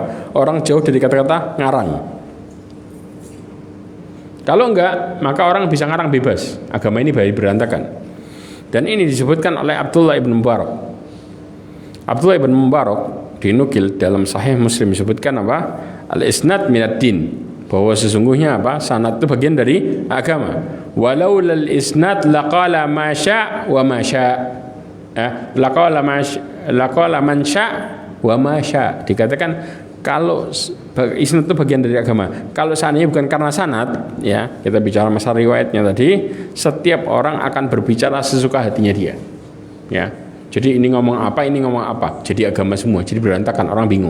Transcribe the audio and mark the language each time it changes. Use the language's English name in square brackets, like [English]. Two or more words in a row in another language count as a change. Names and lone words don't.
[Indonesian] Orang jauh dari kata-kata ngarang. Kalau enggak, maka orang bisa ngarang bebas. Agama ini berantakan. Dan ini disebutkan oleh Abdullah ibn Mubarak. Abdullah ibn Mubarak dinukil dalam Sahih Muslim disebutkan apa? [Arabic] الإسناد من الدين. [Indonesian] Bahwa sesungguhnya apa? Sanad itu bagian dari agama. [Arabic] ولولا الإسناد لقال ما شاء وما شاء'. لقال من شاء وما شاء'. [Indonesian] Dikatakan kalau isnad itu bagian dari agama. Kalau seandainya bukan karena sanad, ya, kita bicara masalah riwayatnya tadi, setiap orang akan berbicara sesuka hatinya dia. Ya. Jadi ini ngomong apa, ini ngomong apa. Jadi agama semua, jadi berantakan, orang bingung.